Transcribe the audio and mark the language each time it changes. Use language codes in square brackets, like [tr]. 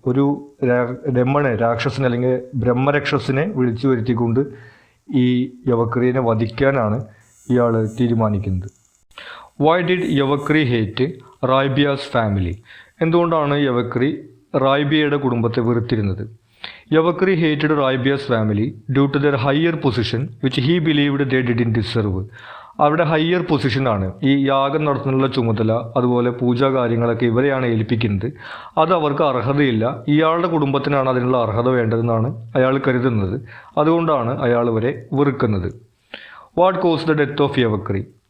[ml] ഒരു ഡെമണെ, രാക്ഷസനെ അല്ലെങ്കിൽ ബ്രഹ്മരക്ഷസിനെ വിളിച്ചു വരുത്തിക്കൊണ്ട് ഈ യവക്രീനെ വധിക്കാനാണ് ഇയാൾ തീരുമാനിക്കുന്നത്. [en] Why did Yavakri hate Raibhya's family? [ml] എന്തുകൊണ്ടാണ് യവക്രി റായ്ബിയയുടെ കുടുംബത്തെ വെറുത്തിരുന്നത്? [en] Yavakri hated Raibiya's family due to their higher position, which he believed they didn't deserve. [ml] അവരുടെ ഹയർ പൊസിഷനാണ് ഈ യാഗം നടത്തുന്നുള്ള ചുമതല, അതുപോലെ പൂജാ കാര്യങ്ങളൊക്കെ ഇവരെയാണ് ഏൽപ്പിക്കുന്നത്. അത് അവർക്ക് അർഹതയില്ല, ഇയാളുടെ കുടുംബത്തിനാണ് അതിനുള്ള അർഹത വേണ്ടതെന്നാണ് അയാൾ കരുതുന്നത്. അതുകൊണ്ടാണ് അയാൾ ഇവരെ വെറുക്കുന്നത്. [en] What caused the death of Yavakri?